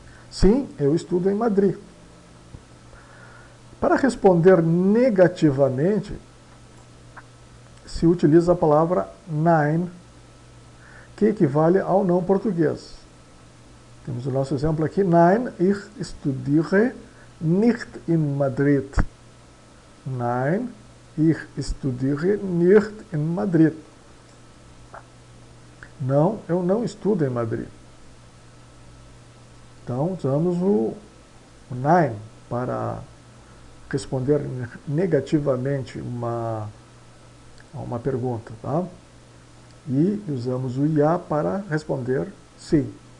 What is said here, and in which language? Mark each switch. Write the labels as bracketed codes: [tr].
[pt] Sim, eu estudo em Madrid. Para responder negativamente, se utiliza a palavra nein, que equivale ao não português. Temos o nosso exemplo aqui. [de] Nein, ich studiere nicht in Madrid. Nein, ich studiere nicht in Madrid. [pt] Não, eu não estudo em Madrid. Então, usamos o nein para responder negativamente uma pergunta, tá? E usamos o ja para responder sim.